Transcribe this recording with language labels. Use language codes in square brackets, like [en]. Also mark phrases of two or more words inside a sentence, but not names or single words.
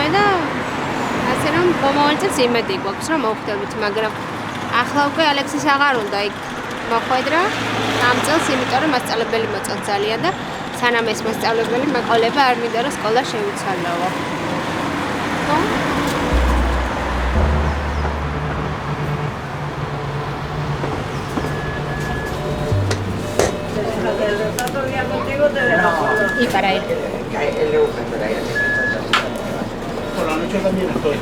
[ka] და ასე რომ მომავალ წელს იმედი გვაქვს რომ მოვხდებით მაგრამ ახლა უკვე ალექსის აღარ უნდა იქ მოხვედრა ამ წელს იმიტომ რომ მასწავლებელი მოწონს ძალიან და სანამ ეს მასწავლებელი მეყოლება არ მინდა რომ სკოლა შევიცვალოო ხო [es] Y para él. Por la noche también estoy.